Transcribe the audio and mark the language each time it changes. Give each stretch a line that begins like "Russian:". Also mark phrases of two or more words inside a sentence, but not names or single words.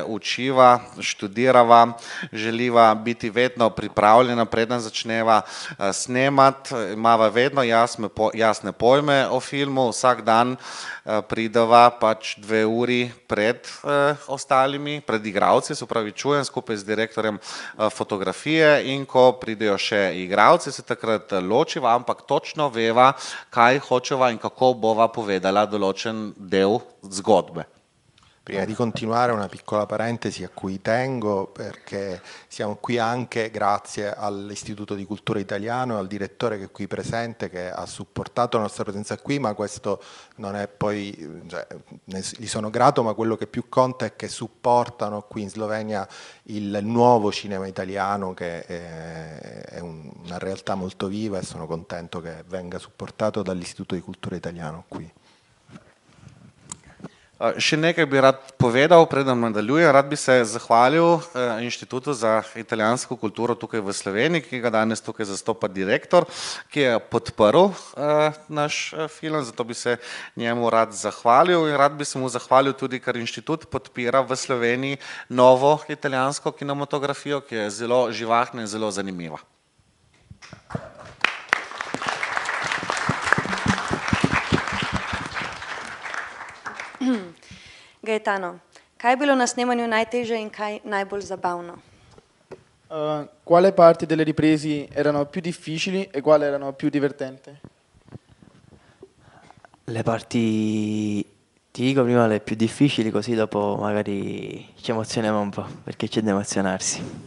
Slovenian: učiva, študirava, želiva biti vedno pripravljena, preden začneva snemati, imava vedno jasne pojme o filmu, vsak dan prideva pač 2 uri pred ostalimi, pred igralci, se opravičujem, skupaj z direktorjem fotografije in ko pridejo še igralci, se takrat ločiva, ampak točno veva, kaj hočeva in kako bova povedala določen del zgodbe.
Italian: Prima di continuare una piccola parentesi a cui tengo perché siamo qui anche grazie all'Istituto di Cultura Italiano e al direttore che è qui presente che ha supportato la nostra presenza qui, ma questo non è poi, cioè, gli sono grato, ma quello che più conta è che supportano qui in Slovenia il nuovo cinema italiano che è una realtà molto viva e sono contento che venga supportato dall'Istituto di Cultura Italiano qui.
Slovenian: Še nekaj bi rad povedal, preden nadaljujem. Rad bi se zahvalil Inštitutu za italijansko kulturo tukaj v Sloveniji, ki ga danes tukaj zastopa direktor, ki je podprl naš film, zato bi se njemu rad zahvalil in rad bi se mu zahvalil tudi, ker Inštitut podpira v Sloveniji novo italijansko kinematografijo, ki je zelo živahna in zelo zanimiva. Gaetano, kaj je bilo na snemanju najtežje in kaj najbolj zabavno?
Italian: Quale parti delle riprese erano più difficili e quali erano più divertenti? Le parti, ti dico prima le più difficili, così dopo magari ci emozioniamo un po', perché c'è da emozionarsi.